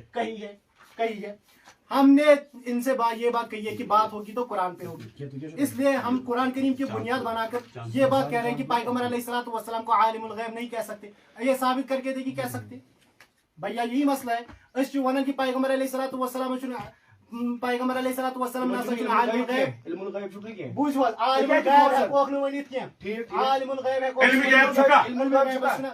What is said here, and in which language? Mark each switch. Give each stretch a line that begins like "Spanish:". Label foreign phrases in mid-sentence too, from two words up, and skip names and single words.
Urdu: کہی ہے ہم نے ان سے یہ بات کہی ہے کہ بات ہوگی تو قرآن پہ ہوگی اس لیے ہم قرآن کریم کی بنیاد بنا کر یہ بات کہہ رہے ہیں کہ پیغمبر
Arabic: علیہ الصلوۃ والسلام
Urdu: کو عالم الغیب نہیں کہہ سکتے یہ ثابت کر کے دیکھیے کہہ سکتے بھیا یہی مسئلہ ہے
Kashmiri: اس ونان
Urdu: کہ پیغمبر
Arabic: علیہ الصلوۃ والسلام
Urdu: پیغمبر
Arabic: علیہ الصلوۃ والسلام
Urdu: عالم الغیب
Kashmiri: علم الغیب چھُ کینٛہہ بوٗزِو حظ عالم الغیب ہیٚکوکھ نہٕ ؤنِتھ کینٛہہ عالم الغیب علم غیب چھُکا علم الغیب